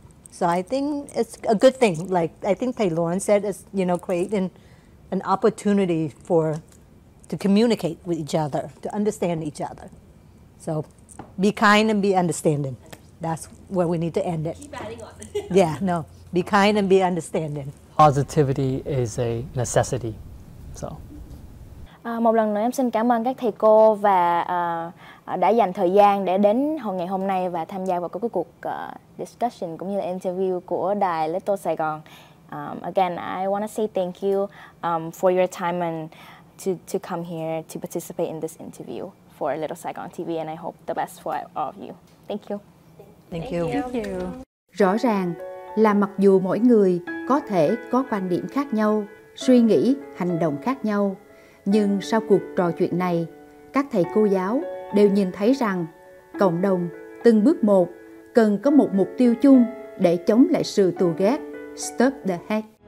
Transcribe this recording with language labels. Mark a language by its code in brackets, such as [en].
[en] So I think it's a good thing. Like I think thầy Lauren said, it's, you know, creating an opportunity to communicate with each other, to understand each other. So be kind and be understanding. That's where we need to end it. Keep adding on. Yeah, no. Be kind and be understanding. Positivity is a necessity. So [vi] Một lần nữa em xin cảm ơn các thầy cô và đã dành thời gian để đến ngày hôm nay và tham gia vào cái cuộc discussion cũng như là interview của đài LittleSaigon. [en] Again, I want to say thank you for your time and to come here to participate in this interview for LittleSaigon TV, and I hope the best for all of you. Thank you. Thank you. Thank you. [vi] Rõ ràng là mặc dù mỗi người có thể có quan điểm khác nhau, suy nghĩ, hành động khác nhau, nhưng sau cuộc trò chuyện này, các thầy cô giáo đều nhìn thấy rằng cộng đồng từng bước một cần có một mục tiêu chung để chống lại sự thù ghét. Stop the hate.